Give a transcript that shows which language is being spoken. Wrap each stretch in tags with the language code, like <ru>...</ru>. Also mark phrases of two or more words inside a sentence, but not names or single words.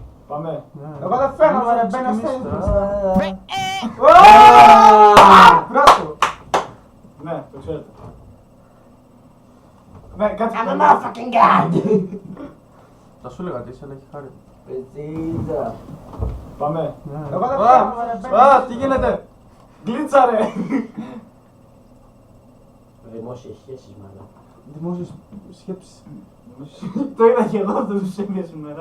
<el>Πάμε. Εγώ δεν φαίνομαι ρε, μπαίνει ο Στέλιος μπροστά. Βράσου. Ναι, το ξέρετε. Ναι, κάτσε.</el> <en>I'm a motherfucking god!</en> <el>Θα σου έλεγα τι είσαι, αλλά έχει χάρη. Πετσίδα. Πάμε. Εγώ δεν φαίνομαι ρε, μπαίνει. Α, τι γίνεται. Γκλίτσα ρε. Δημόσιες σχέσεις, μάλλον. Δημόσιες σκέψεις. Το είδα και εγώ αυτό τους έμεινε σήμερα.</el>